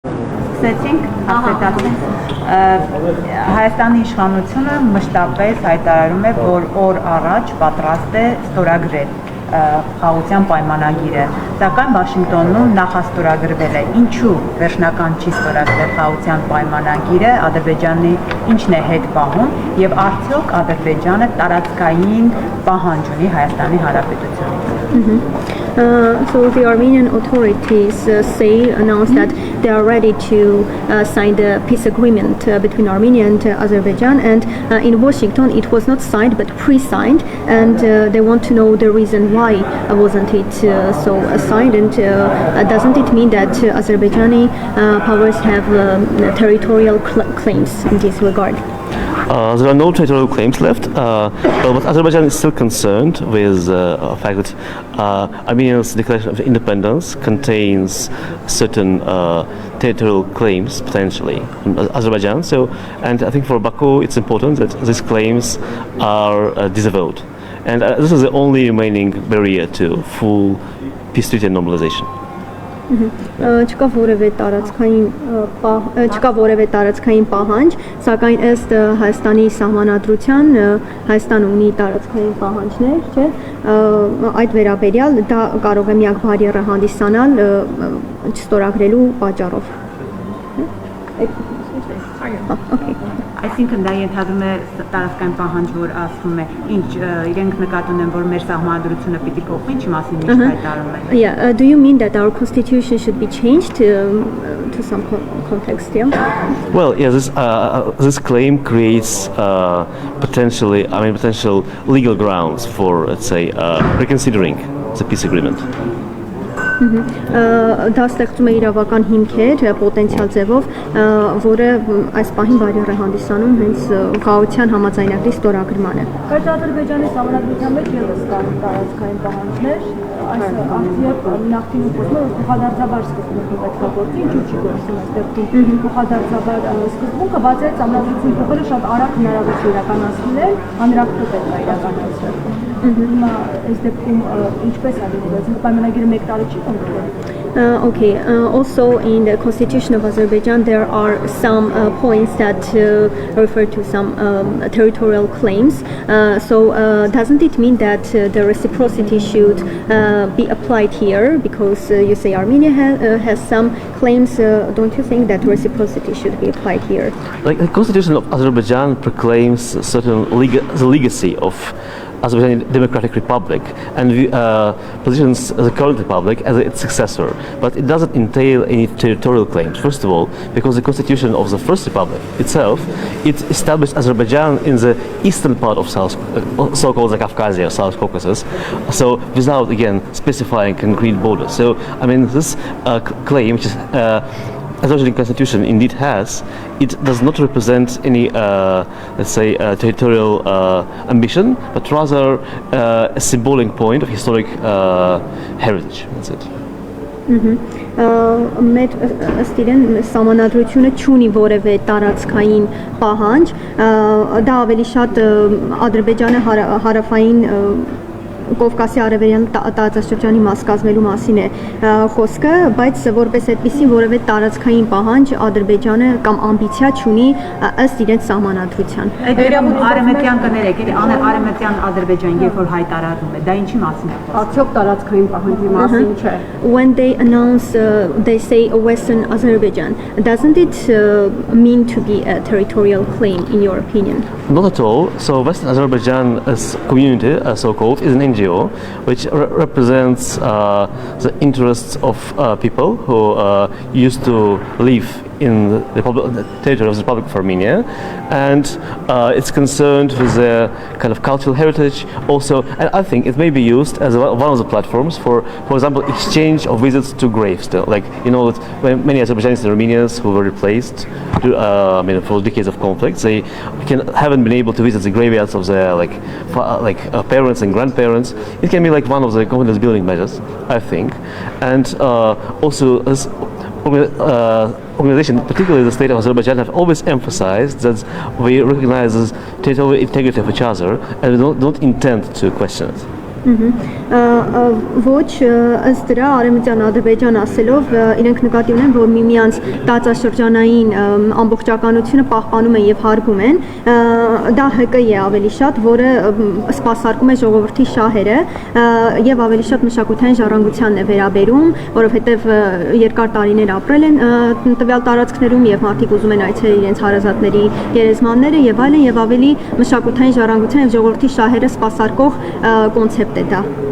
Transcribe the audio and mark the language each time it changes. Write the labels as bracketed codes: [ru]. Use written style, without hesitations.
[hy] սկսեցինք ասետացինք Հայաստանի իշխանությունը մշտապես հայտարարում է, որ օր առաջ պատրաստ է ստորագրել խաղաղության պայմանագիրը, սակայն Վաշինգտոնում նախաստորագրվել է։ Ինչու վերջնական չի ստորագրվել խաղաղության պայմանագիրը, Ադրբեջանի ինչն է հետ պահում եւ արդյոք Ադրբեջանը տարածքային պահանջ ունի Հայաստանի Հանրապետությունից։ [en] So the Armenian authorities announced that they are ready to sign the peace agreement between Armenia and Azerbaijan, and in Washington it was not signed but pre-signed, and they want to know the reason why wasn't it so signed, and doesn't it mean that Azerbaijani powers have territorial claims in this regard? There are no territorial claims left, but Azerbaijan is still concerned with the fact that Armenia's declaration of independence contains certain territorial claims potentially in Azerbaijan. So, and I think for Baku it's important that these claims are disavowed, and this is the only remaining barrier to full peace treaty and normalization. [hy] Չկա որևէ տարածքային պահանջ, սակայն ըստ Հայաստանի սահմանադրության Հայաստանը ունի տարածքային պահանջներ, չէ՞, այդ վերաբերյալ դա կարող է միակ բարիերը հանդիսանալ չստորագրելու պատճառով։ Այսինքն դա ենթադրում է տարածքային պահանջ, որ ասվում է, ինչ իրենք նկատի ունեն, որ մեր սահմանադրությունը պիտի փոխվի, ինչի մասին միշտ հայտարարում են։ [en] Yeah, do you mean that our constitution should be changed to some context, yeah? Well, yeah, this claim creates potential legal grounds for, let's say, reconsidering the peace agreement. [hy] Դա ստեղծում է իրավական հիմքեր պոտենցիալ ձևով, որը այս պահին բարիեր է հանդիսանում հենց խաղաղության համաձայնագրի ստորագրմանը։ Բայց Ադրբեջանի սահմանադրության մեջ ևս կան տարածքային պահանջներ, այս ակտիվ նախկինում խոսում է, որ փոխադարձաբար սկզբունքը պետք է գործի, ինչու չի գործում այստեղ փոխադարձաբար սկզբունքը, բացի այդ սահմանադրություն փոխելը շատ արագ հնարավոր է իրականացնել, հանրակրթ պետք է իրականացնել։ Հիմա այս դեպքում ինչպես է դիտվում, պայմանագիրը 1 տարի չի կողմնորոշվում։ [en] Okay, also in the constitution of Azerbaijan there are some points that refer to some territorial claims. So doesn't it mean that the reciprocity should be applied here? Because you say Armenia has some claims, don't you think that reciprocity should be applied here? Like the constitution of Azerbaijan proclaims certain the legacy of Azerbaijani Democratic Republic and positions the current republic as its successor, but it doesn't entail any territorial claims. First of all, because the constitution of the first republic itself, it established Azerbaijan in the eastern part of so-called Caucasia, South Caucasus, so without again specifying concrete borders. So I mean this claim, which is Azerbaijani constitution indeed has, it does not represent any, let's say, territorial ambition, but rather a symbolic point of historic heritage. That's it. [hy] Մեր ըստ իրեն սահմանադրությունը չունի որևէ տարածքային պահանջ, դա ավելի շատ Ադրբեջանը հարավային Կովկասի արևելյան տարածաշրջանի մաս կազմելու մասին է խոսքը, բայց որպես այդպիսի որևէ տարածքային պահանջ Ադրբեջանը կամ ամբիցիա չունի ըստ իրենց սահմանադրության։ Արևմտյան կներեք, արևմտյան Ադրբեջան երբ որ հայտարարում է, դա ինչի մասին է խոսքը։ Արդյոք տարածքային պահանջի մասին չէ։ [en] When they announce, they say Western Azerbaijan, doesn't it mean to be a territorial claim in your opinion? Not at all. So Western Azerbaijan as community, so-called, is an NGO which represents the interests of people who used to live in the territory of the Republic of Armenia, and it's concerned with their kind of cultural heritage also, and I think it may be used as one of the platforms for example, exchange of visits to graves. Still, like you know that many Azerbaijanis and Armenians who were replaced, for decades of conflict, they haven't been able to visit the graveyards of their parents and grandparents. It can be like one of the confidence building measures, I think, and also as organization, particularly the state of Azerbaijan, have always emphasized that we recognize the territorial integrity of each other and we don't intend to question it. [hy] Ոչ ըստ դրա արևմտյան Ադրբեջան ասելով իրենք նկատի ունեն, որ միմյանց տարածաշրջանային ամբողջականությունը պահպանում են եւ հարգում են, դա ՀԿ է ավելի շատ, որը սպասարկում է ժողովրդի շահերը եւ ավելի շատ մշակութային ժառանգությանն է վերաբերում, որովհետեւ երկար տարիներ ապրել են տվյալ տարածքներում եւ մարդիկ ուզում են այցելել իրենց հարազատների գերեզմանները եւ այլն եւ ավելի մշակութային ժառանգության եւ ժողովրդի շահերը սպասարկող կոնցեպտ է դա։